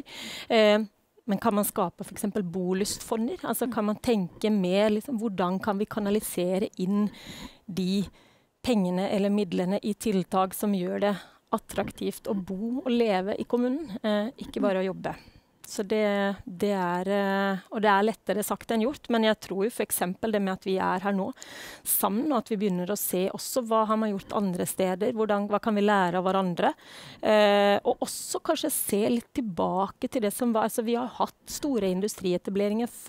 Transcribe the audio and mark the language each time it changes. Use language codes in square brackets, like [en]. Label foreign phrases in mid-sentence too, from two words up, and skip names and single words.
[no] Men kan man skape for eksempel bolystfonder? Altså kan man tenke mer, liksom, hvordan kan vi kanalisere inn de pengene eller midlene i tiltak som gjør det attraktivt å bo og leve i kommunen, ikke bare å jobbe. [sv] Så det är lättare sagt än gjort, men jag tror ju för exempel det med att vi är här nu sammen, och att vi börjar att se också vad har man gjort andra städer, vad kan vi lära av varandra, och också kanske se lite tillbaka till det som var, alltså vi har haft stora industrietableringar